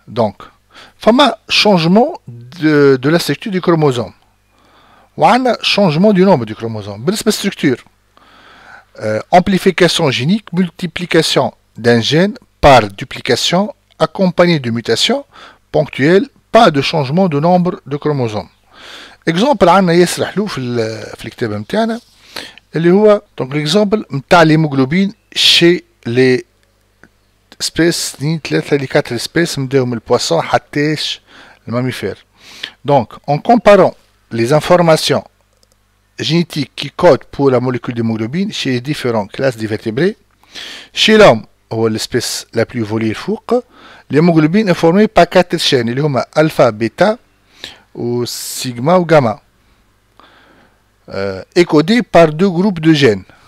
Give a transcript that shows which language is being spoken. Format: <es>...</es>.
<fr>Donc,</fr> <ar>فما</ar> <fr>changement de la structure du chromosome.</fr> <ar>وعندنا</ar> <fr>changement du nombre du chromosome. بالنسبة structure, amplification génique, multiplication d'un gène par duplication, accompagné de mutations ponctuelles, pas de changement de nombre de chromosomes.</fr> <ar>Exemple عندنا ياسر حلو في الكتاب نتاعنا اللي هو</ar> <fr>donc l'exemple</fr> <ar>نتاع</ar> <fr>l'hémoglobine chez les espèces</fr> <ar>ni 3 ل 4 espèces نبداو من البوisson حتىش الماميفير.</ar> <fr>Donc en comparant les informations génétiques qui codent pour la molécule d'hémoglobine chez les différentes classes de vertébrés, chez l'homme</fr> <ar>هو</ar> <fr>l'espèce la plus évoluée</fr> <ar>الفوق,</ar> <fr>l'hémoglobine est formée par 4 chaînes</fr> <ar>اللي هما</ar> <fr>alpha, bêta ou sigma ou gamma, et codées par 2 groupes de gènes.</fr>